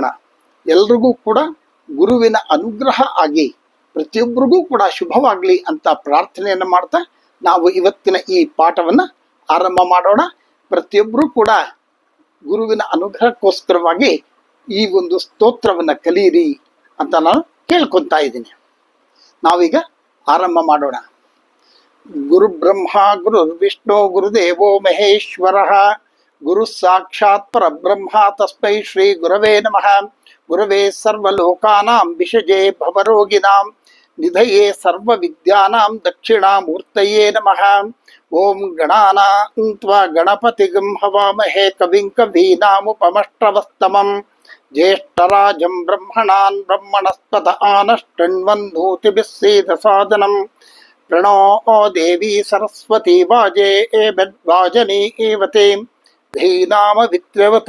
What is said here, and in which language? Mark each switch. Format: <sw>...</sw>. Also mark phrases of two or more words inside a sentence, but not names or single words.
<kn>ಎಲ್ರಿಗೂ ಕೂಡ ಗುರುವಿನ ಅನುಗ್ರಹ ಆಗಿ ಪ್ರತಿಯೊಬ್ಬರಿಗೂ ಕೂಡ ಶುಭವಾಗಲಿ ಅಂತ ಪ್ರಾರ್ಥನೆಯನ್ನು ಮಾಡ್ತಾ ನಾವು ಇವತ್ತಿನ ಈ ಪಾಠವನ್ನು ಆರಂಭ ಮಾಡೋಣ. ಪ್ರತಿಯೊಬ್ಬರೂ ಕೂಡ ಗುರುವಿನ ಅನುಗ್ರಹಕ್ಕೋಸ್ಕರವಾಗಿ ಈ ಒಂದು ಸ್ತೋತ್ರವನ್ನು ಕಲಿಯಿರಿ ಅಂತ ನಾನು ಕೇಳ್ಕೊತಾ ಇದ್ದೀನಿ. ನಾವೀಗ ಆರಂಭ ಮಾಡೋಣ.</kn> <sa>ಗುರು ಬ್ರಹ್ಮ ಗುರು ವಿಷ್ಣು ಗುರುದೇವೋ ಮಹೇಶ್ವರ ಗುರು ಸಾಕ್ಷಾತ್ ಪರಬ್ರಹ್ಮ ತಸ್ಮೈ ಶ್ರೀ ಗುರವೇ ನಮಃ. ಗುರವೇ ಸರ್ವಲೋಕಾನಾಂ ವಿಷಜೇ ಭವರೋಗಿನಾಂ ನಿಧಯೇ ಸರ್ವ ವಿದ್ಯಾನಾಂ ದಕ್ಷಿಣಾಮೂರ್ತಯೇ ನಮಃ. ಓಂ ಗಣಾನಾಂ ತ್ವಾ ಗಣಪತಿಗಂ ಹವಾಮಹೇ ಕವಿಂ ಕವೀನಾಮುಪಮಶ್ರವಸ್ತಮಂ ಜ್ಯೇಷ್ಠರಾಜಂ ಬ್ರಹ್ಮಣಾನ್ ಬ್ರಹ್ಮಣಸ್ಪತ ಆನಷ್ಟಣ್ವನ್ನೋತಿಭಿಃ ಸೇದಸಾದನಂ. ಪ್ರಣೋ ದೇವಿ ಸರಸ್ವತಿ ವಾಜೇ ಏವತೆ ಧೀನಾಮ ವಿತ್ರವತ.</sa>